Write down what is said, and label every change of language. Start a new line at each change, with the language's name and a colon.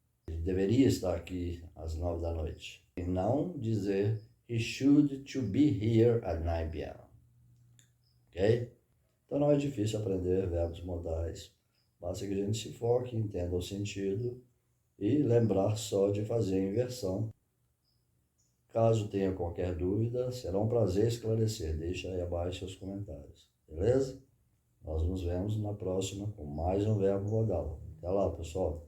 Portuguese: Ele deveria estar aqui às 9 da noite. E não dizer
English: he should to be here at 9 p.m. Ok?
Portuguese: Então não é difícil aprender verbos modais. Basta que a gente se foque, entenda o sentido e lembrar só de fazer a inversão. Caso tenha qualquer dúvida, será um prazer esclarecer. Deixa aí abaixo seus comentários. Beleza? Nós nos vemos na próxima com mais um verbo modal. Até lá, pessoal!